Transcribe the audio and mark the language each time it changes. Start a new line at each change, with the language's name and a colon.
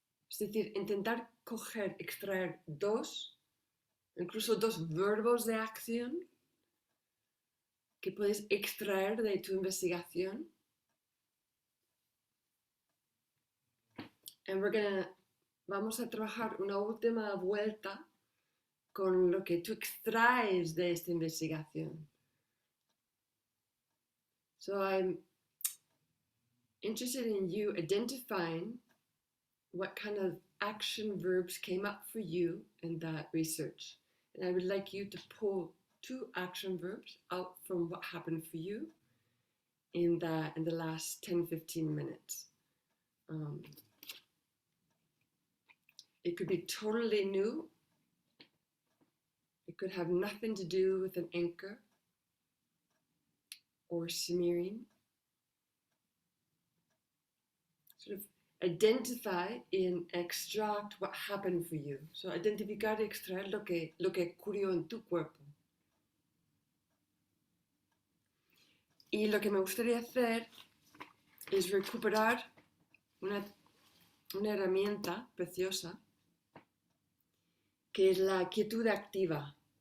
Spanish: Es decir, intentar coger, extraer incluso dos verbos de acción que puedes extraer de tu investigación. Vamos a trabajar una última vuelta con lo que tú extraes de esta investigación.
English: So I'm interested in you identifying what kind of action verbs came up for you in that research. And I would like you to pull 2 action verbs out from what happened for you in the last 10-15 minutes. It could be totally new. It could have nothing to do with an anchor or smearing. Sort of identify and extract what happened for you.
Spanish: So identificar y extraer lo que ocurrió en tu cuerpo. Y lo que me gustaría hacer es recuperar una herramienta preciosa que es la quietud activa.